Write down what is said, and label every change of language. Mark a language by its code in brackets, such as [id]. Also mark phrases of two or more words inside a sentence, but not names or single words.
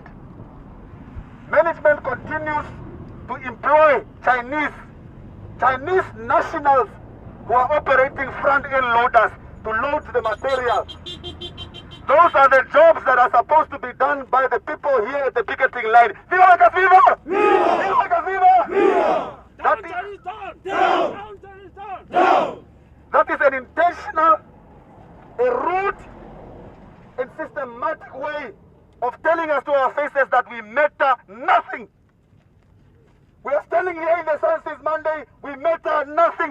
[en] Management continues to employ Chinese nationals who are operating front-end loaders to load the material. Those are the jobs that are supposed to be done by the people here at the picketing line. [es] Viva la Viva! Viva la Viva! [en] That is an intentional, a rude and systematic way of telling us to our faces that we matter nothing. We are standing here in the sun since Monday, we matter nothing.